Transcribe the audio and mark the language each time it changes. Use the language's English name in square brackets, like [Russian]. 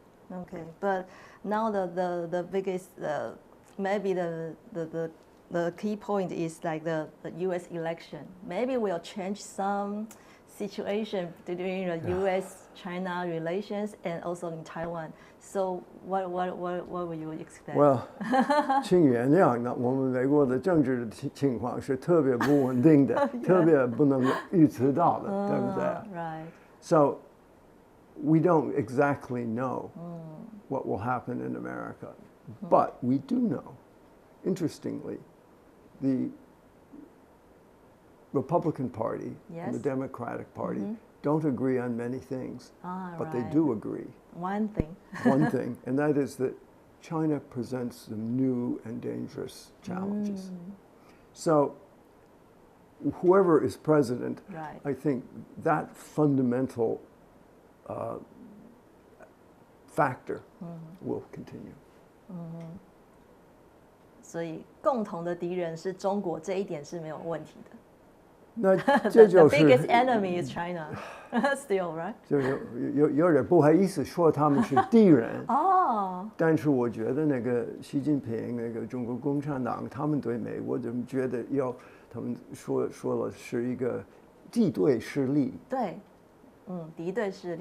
[English] Okay, but now the biggest, maybe the key point is like the U.S. election. Maybe we'll change some situation between the U.S.-China relations and also in Taiwan. So what will you expect? [Chinese] Well, 请原谅，那我们美国的政治情况是特别不稳定的，特别不能预测到的，对不对？ [English] Right. So we don't exactly know what will happen in America, but we do know, interestingly, the Republican Party and the Democratic Party don't agree on many things, but they do agree. One thing. One thing, and that is that China presents some new and dangerous challenges. So whoever is president, I think that fundamental factor will continue. [Chinese] 所以共同的敌人是中国，这一点是没有问题的。那这就 [English] The [Chinese] 是 [English] biggest enemy is China, still, right? [Chinese] 就是有点不好意思说他们是敌人。哦。但是我觉得那个习近平那个中国共产党，他们对美国就觉得他们说了是一个敌对势力。对，敌对势力。